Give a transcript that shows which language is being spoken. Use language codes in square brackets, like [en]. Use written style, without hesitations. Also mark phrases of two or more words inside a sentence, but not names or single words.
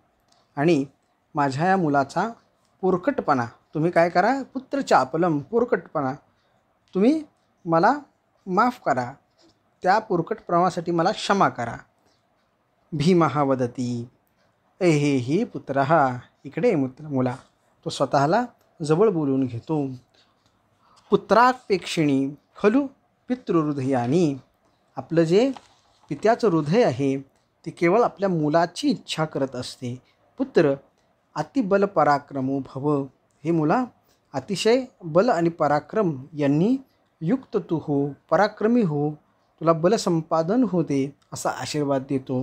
[mr] आणि माझ्या या मुलाचा पोरकटपणा तुम्ही काय करा, पुत्रचापलम, पोरकटपणा तुम्ही मला माफ करा, त्या पोरकटपणासाठी मला क्षमा करा. [sa] भीमः वदती एहे ही पुत्रः. [mr] इकडे मुला तो स्वतःला जवळ बोलून घेतो. [sa] पुत्रापेक्षिणी खलु पितृहृदयानी. [mr] आपलं जे पित्याचं हृदय आहे ते केवळ आपल्या मुलाची इच्छा करत असते. [sa] पुत्र अतिबल पराक्रमो भव. [mr] हे मुला अतिशय बल आणि पराक्रम यांनी युक्त तू हो, पराक्रमी हो, तुला बलसंपादन होते असा आशीर्वाद देतो.